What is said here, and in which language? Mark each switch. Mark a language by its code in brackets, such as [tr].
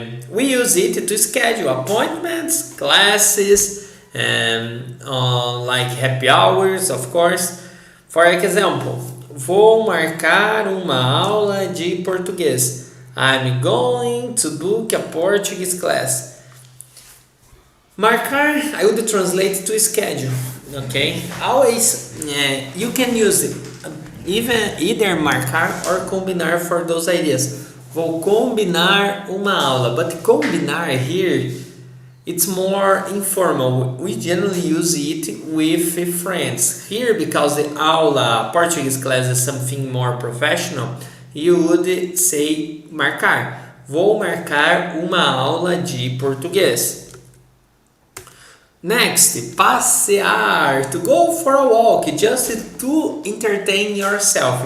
[en] We use it to schedule appointments, classes, like happy hours, of course. For example, [pt] vou marcar uma aula de português. [en] I'm going to book a Portuguese class. Marcar, I would translate to schedule. Okay, always you can use it, either marcar or combinar for those ideas. [pt] Vou combinar uma aula, [en] but combinar here, it's more informal. We generally use it with friends. Here, because the aula, Portuguese class is something more professional, you would say marcar. [pt] Vou marcar uma aula de português. [en] Next, passear, to go for a walk, just to entertain yourself.